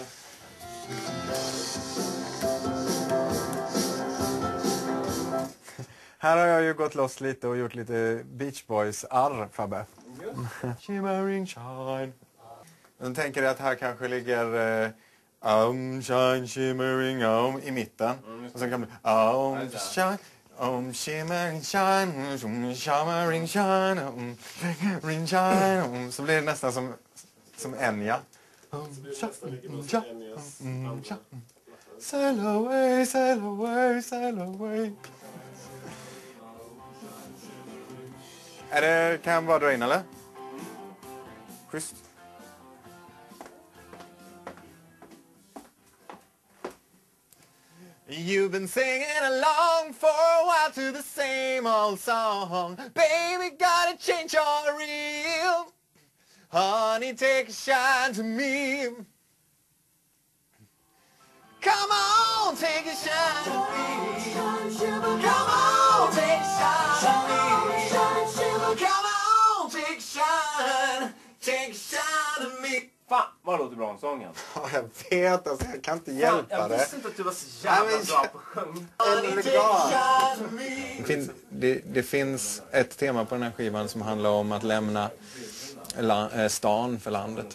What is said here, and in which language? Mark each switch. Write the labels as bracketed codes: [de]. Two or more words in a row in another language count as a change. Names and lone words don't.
[sv] Här har jag ju gått loss lite och gjort lite Beach Boys-arr, Fabbe. [en] Shimmering shine. [sv] Jag tänker att här kanske ligger [en] shine, shimmering, [sv] i mitten. Och sen kan det bli [en] shine, shimmering shine, shimmering shine, shimmering shine. [sv] Så blir det nästan som Enya. [en] Sail away, sail away, sail away. [sv] Kan jag bara dra in, eller? Schysst. [en] You've been singing along for a while to the same old song. Baby, gotta change your reel. Honey, take a shine to me. Come on, take a shine to me. Come on, take a shine to me. Come on, take a shine. Take a shine to me. [sv] Fan, vad låter bra om sången? Ja, jag vet, alltså, jag kan inte hjälpa jag det. visste inte att du var så jävla bra på sjung. Det finns ett tema på den här skivan som handlar om att lämna stan för landet.